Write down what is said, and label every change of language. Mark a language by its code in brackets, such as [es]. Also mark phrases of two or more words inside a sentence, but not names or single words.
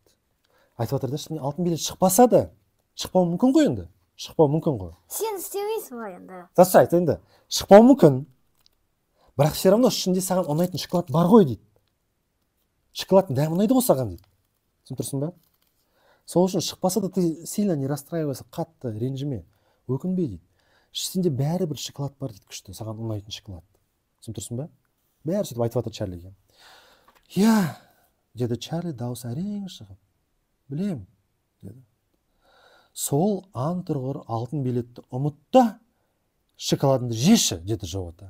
[kk] Айтып жатыр да, ішіне алтын билет шықпаса да, шықпау мүмкін ғой енді. Шықпау мүмкін ғой. Сен істемейсің ғой енді. Дұрыс айт енді. Шықпау мүмкін. Бірақ все равно ішінде саған ұнайтын шоколад бар ғой дейді. Шоколадтың дәмі ұнайды ғой саған дейді. Сен тұрсың ба? Сол үшін шықпаса да [ru] ты сильно не расстраивайся, [kk] қатты ренжіме, өкінбе дейді. Ішінде бәрібір шоколад бар дейді, күшті, саған ұнайтын шоколад. Сен тұрсың ба? Бәрі сөйтіп айтып жатыр Чарлиге. Я, деді Чарли дауысы әрең шығып. Білем, деді. Сол антұрғыр алтын билетті ұмытта, шоколадыңды жеші, деді Джо ата.